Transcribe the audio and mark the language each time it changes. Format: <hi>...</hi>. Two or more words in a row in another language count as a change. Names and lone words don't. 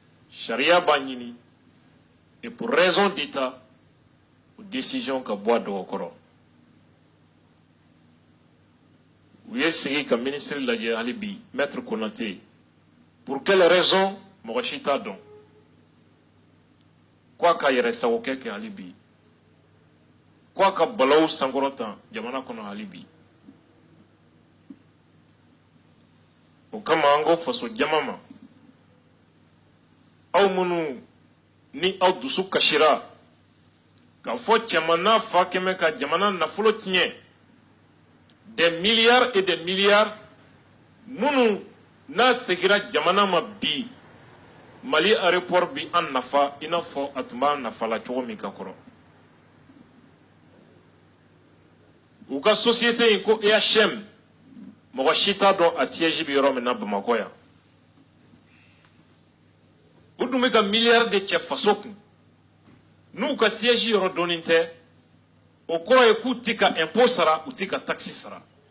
<bm>charia b'a ɲini</bm> <fr>et pour raison d'état ou décision</fr> <bm>ka bɔ a dɔgɔ kɔrɔ u ye sigi ka ministre lajɛ hali bi maître Konaté</bm> <fr>pour quelle raison</fr> <bm>mɔgɔ si t'a dɔn k'a ka yɛrɛ sago kɛ hali bi k'a ka balawu sankɔrɔta jamana kɔnɔ hali bi o kama an ko faso jama ma aw minnu ni aw dusu kasira k'a fɔ cɛman n'a fa kɛmɛ ka jamana nafolo tiɲɛ</bm> <fr>des milliards et des milliards</fr> <bm>minnu n'a segira jamana ma bi Mali aéroport bi an nafa i n'a fɔ a tun b'a nafa la cogo min ka kɔrɔ u ka société in ko EHM mɔgɔ si t'a dɔn a siège bi yɔrɔ min na Bamakɔ yan u dun bɛ ka miliyari de cɛ faso kun n'u ka siège yɔrɔ dɔnnen tɛ o kɔrɔ ye k'u tɛ ka impôt sara u tɛ ka taxe sara</bm>